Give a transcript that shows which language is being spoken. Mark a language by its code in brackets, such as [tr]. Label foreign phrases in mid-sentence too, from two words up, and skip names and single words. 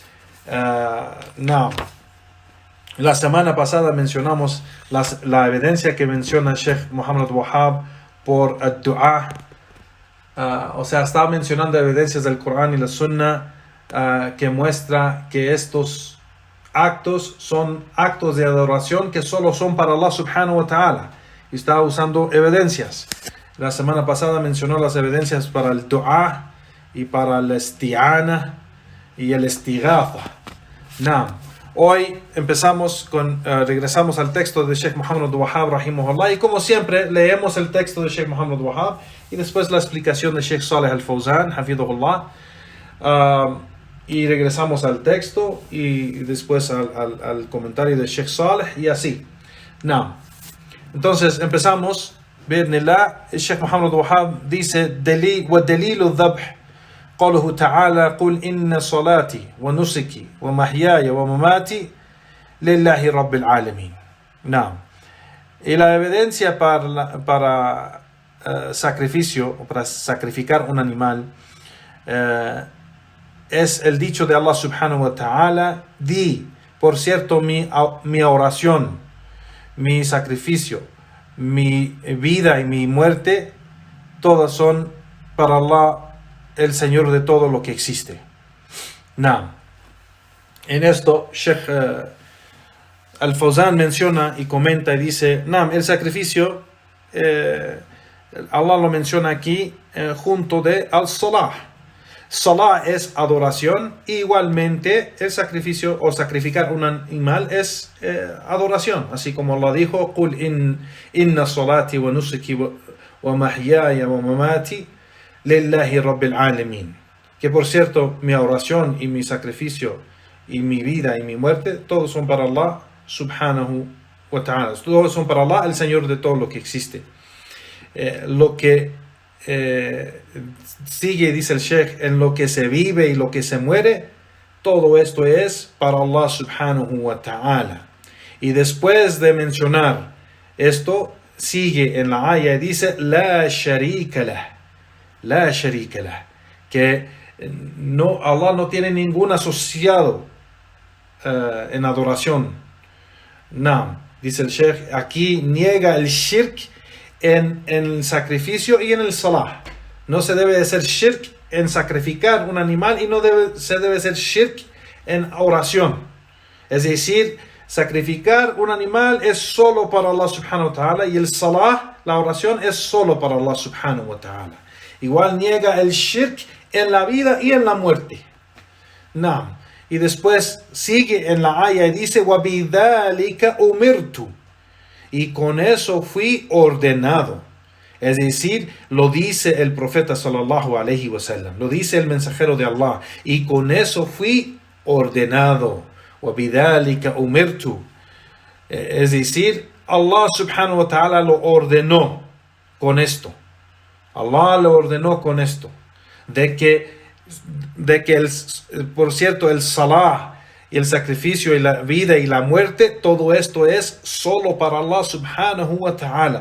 [es] La semana pasada mencionamos la evidencia que menciona Sheikh Muhammad Wahhab por el dua. O sea, está mencionando evidencias del Corán y la Sunna que muestra que estos actos son actos de adoración que solo son para Allah [ar] سبحانه وتعالى. [es] Y está usando evidencias. La semana pasada mencionó las evidencias para el dua y para el isti'ana y el istighatha. Hoy regresamos al texto de Sheikh Muhammad Abdul Wahhab rahimahullah, y como siempre leemos el texto de Sheikh Muhammad Abdul Wahhab y después la explicación de Sheikh Salih al-Fawzan hafidhahullah, y regresamos al texto y después al comentario de Sheikh Salih, y así. Entonces empezamos. Bi'idhnillah, el Sheikh Muhammad Abdul Wahhab dice: [ar] وَدَلِيلُ الذَّبْحِ قوله تعالى قل إن صلاتي ونسكي ومحياي ومماتي لله رب العالمين. [es] Y la evidencia para sacrificio, o para sacrificar un animal, es el dicho de Allah [ar] سبحانه وتعالى: [es] di, por cierto, mi oración, mi sacrificio, mi vida y mi muerte, todas son para Allah, el Señor de todo lo que existe. En esto Sheikh al-Fawzan menciona y comenta y dice: el sacrificio, Allah lo menciona aquí junto de al-salah. Salah es adoración, igualmente el sacrificio o sacrificar un animal es adoración, así como Allah dijo: [ar] قُلْ إِنَّ صَلَاتِي وَنُسُكِي وَمَحْيَايَ وَمَمَاتِي لِلَّهِ رَبِّ الْعَالَمِينَ. [es] Que por cierto, mi oración y mi sacrificio y mi vida y mi muerte, todos son para Allah [ar] سبحانه وتعالى, [es] todos son para Allah, el Señor de todo lo que existe. Lo que sigue, dice el Sheikh, en lo que se vive y lo que se muere, todo esto es para Allah [ar] سبحانه وتعالى. [es] Y después de mencionar esto, sigue en la ayah y dice, [ar] لا شريك له, [es] que no, Allah no tiene ningún asociado en adoración. No, dice el Sheikh, aquí niega el shirk en el sacrificio y en el salah. No se debe de ser shirk en sacrificar un animal y no se debe ser shirk en oración. Es decir, sacrificar un animal es solo para Allah [ar] سبحانه وتعالى [es] y el salah, la oración, es solo para Allah [ar] سبحانه وتعالى. [es] Igual niega el shirk en la vida y en la muerte. No. Y después sigue en la ayah y dice, [ar] وَبِذَلِكَ أُمِرْتُ, [es] y con eso fui ordenado. Es decir, lo dice el profeta [ar] صلى الله عليه وسلم, [es] lo dice el mensajero de Allah, y con eso fui ordenado. [ar] وَبِذَلِكَ أُمِرْتُ. [es] Es decir, Allah [ar] سبحانه وتعالى [es] lo ordenó con esto. Allah lo ordenó con esto. De que por cierto, el salah y el sacrificio y la vida y la muerte, todo esto es solo para Allah [ar] سبحانه وتعالى.